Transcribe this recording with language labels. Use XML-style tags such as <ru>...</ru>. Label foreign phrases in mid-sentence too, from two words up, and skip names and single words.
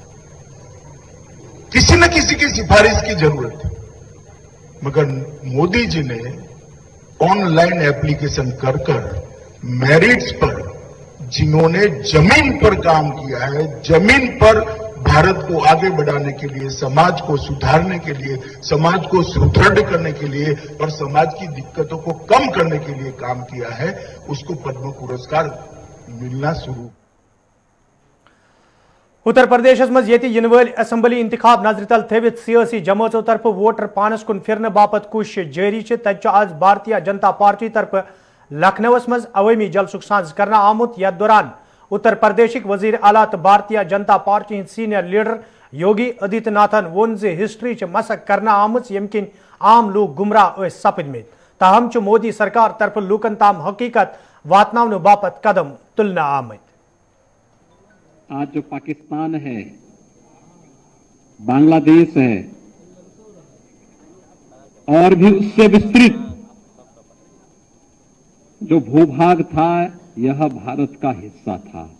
<hi>किसी न किसी की सिफारिश की जरूरत है, मगर मोदी जी ने</hi> <en>online application</en> <hi>कर मेरिट्स पर जिन्होंने जमीन पर काम किया है, जमीन पर भारत को आगे बढ़ाने के लिए, समाज को सुधारने के लिए, समाज को सुदृढ़ करने के लिए और समाज की दिक्कतों को कम करने के लिए काम किया है, उसको पद्म पुरस्कार मिलना शुरू।</hi> <ks>उत्तर प्रदेश मज इन वल असम्बली इंतखाब नजर तल थवित सियासी जमातों तरफ वोटर पानस कुन फिरने बापत कोशिश जारी तज आज भारतीय जनता पार्टी तरफ लखनऊस मज अवामी जलसुक सांझ करना आमुत। यथ दौरान उत्तर प्रदेश वजीर आला तो भारतीय जनता पार्टी</ks> <en>senior leader</en> <ks>योगी आदित्यनाथन वोन हिस्ट्री मशक करना आमुत यम किन आम लोग गुमराह सपदमित। ताहम मोदी सरकार तरफ लूकन ताम हकीकत वातनावन बापत कदम तुलना आमत।</ks> <hi>आज जो पाकिस्तान है, बांग्लादेश है और भी उससे विस्तृत जो भूभाग था, यह भारत का हिस्सा था।</hi>